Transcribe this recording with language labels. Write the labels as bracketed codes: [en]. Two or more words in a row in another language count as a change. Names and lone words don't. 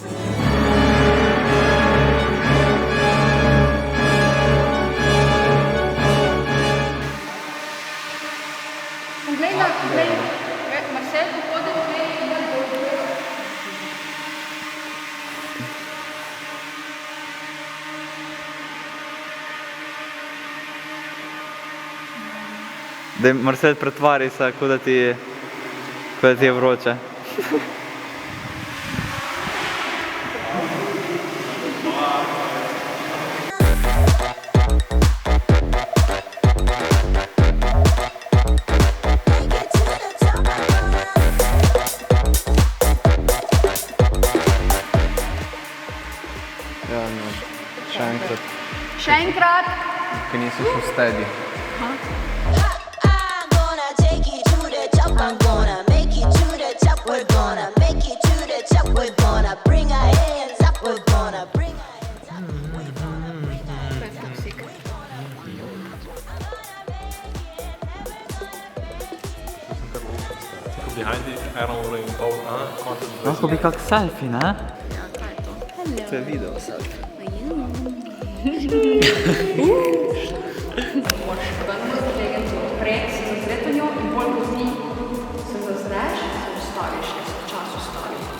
[sl] Glej, Marcel, pohodil, glej, Daj, Marcel, pretvari se, kot da ti je vroče. [en] Take it to the top. [sl] Ja, no. Še enkrat, Še enkrat. ki nisi šel steady. [en] I'm gonna take it to the top. I'm gonna make it to the top. We're gonna make it to the top. We're gonna bring our hands up. We're gonna bring our hands up. We're gonna bring our hands up. Behind the Iron Ring, content. [sl] Lahko bi kak selfie, ne? Ja, kaj je to? To je video selfie. Moraš vrno zategniti odpred, se zazreti v njo in bolj kot ti se zazreš, se ustaviš, ker se čas ustavi.